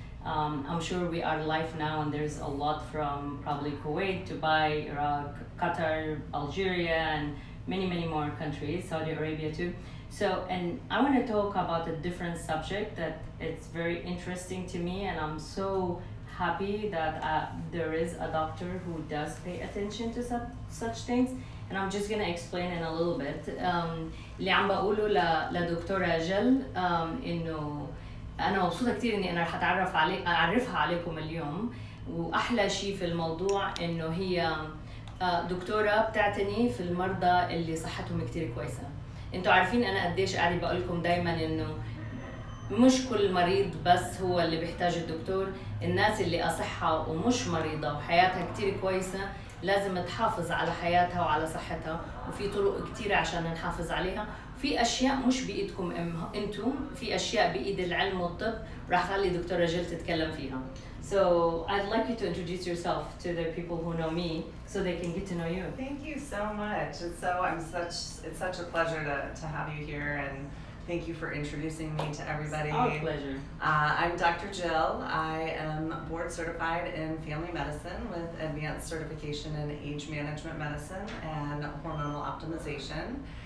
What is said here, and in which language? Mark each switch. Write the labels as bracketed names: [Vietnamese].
[English] I'm sure we are live now, and there's a lot from probably Kuwait, Dubai, Iraq, Qatar, Algeria, and many more countries, Saudi Arabia too. So, and I want to talk about a different subject that it's very interesting to me, and I'm so happy that there is a doctor who does pay attention to such things, and I'm just gonna explain in a little bit. [Arabic] اللي عم بقوله لدكتورة جل إنه أنا مبسوطة كتير إني أنا رح أعرفها عليكم اليوم، وأحلى شيء في الموضوع إنه هي دكتورة بتعتني في المرضى اللي صحتهم كتير كويسة. انتوا عارفين انا قديش قاعده بقول لكم دايما انه مش كل مريض بس هو اللي بيحتاج الدكتور. الناس اللي اصحها ومش مريضه وحياتها كتير كويسه لازم تحافظ على حياتها وعلى صحتها، وفي طرق كتيره عشان نحافظ عليها. في اشياء مش بايدكم انتم، في اشياء بايد العلم والطب، راح خلي دكتوره جل تتكلم فيها. [English] So I'd like you to introduce yourself to the people who know me so they can get to know you. Thank you so much. It's such a pleasure to have you here, and thank you for introducing me to everybody. It's our pleasure. I'm Dr. Jill. I am board certified in family medicine with advanced certification in age management medicine and hormonal optimization.